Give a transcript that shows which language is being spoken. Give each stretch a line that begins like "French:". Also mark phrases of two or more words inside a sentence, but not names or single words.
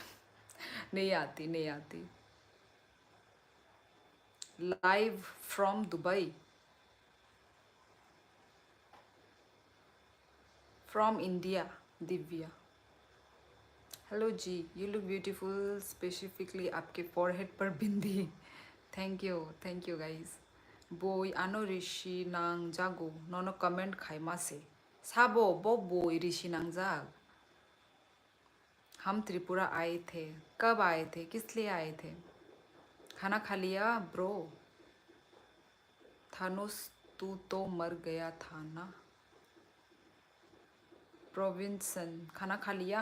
Hindi: नहीं आती, नहीं आती.
English: live from Dubai. From India. Divya. Hello ji, you look beautiful. Specifically आपके फॉरहेड
Hindi: पर बिंदी.
English: thank you guys.
Kok Borok: Boy ano rishi nang jago nono comment khai mase. Sabo bo boy rishi nang jag.
Hindi: हम त्रिपुरा आए थे. कब आए थे? किस लिए आए थे? खाना खा लिया ब्रो? थानोस तू तो मर गया था ना. प्रोविंसन खाना खा लिया?